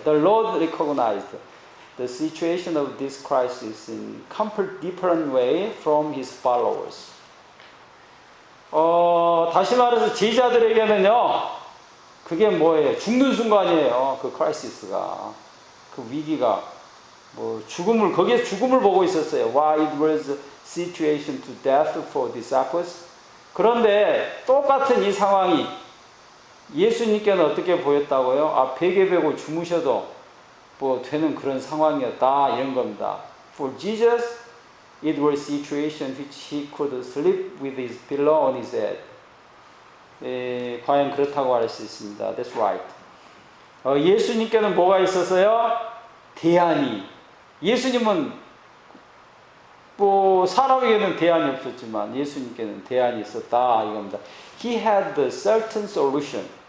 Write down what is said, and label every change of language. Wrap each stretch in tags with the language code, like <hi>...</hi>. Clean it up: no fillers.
<en>The Lord recognized the situation of this crisis in complete different way from his followers.</en> <ko>다시 말해서 제자들에게는요, 그게 뭐예요? 죽는 순간이에요. 그 크라이시스가, 그 위기가. 거기에 죽음을 보고 있었어요.</ko> <en>Why it was a situation to death for disciples.</en> <ko>그런데 똑같은 이 상황이 예수님께는 어떻게 보였다고요? 베개 베고 주무셔도 되는 그런 상황이었다 이런 겁니다.</ko> <en>For Jesus, it was a situation which he could sleep with his pillow on his head.</en> <ko>과연 그렇다고 할 수 있습니다.</ko> <en>That's right.</en> <ko>예수님께는 뭐가 있었어요? 대안이. 예수님은 사람에게는 대안이 없었지만 예수님께는 대안이 있었다 이겁니다.</ko> <en>He had the certain solution.</en>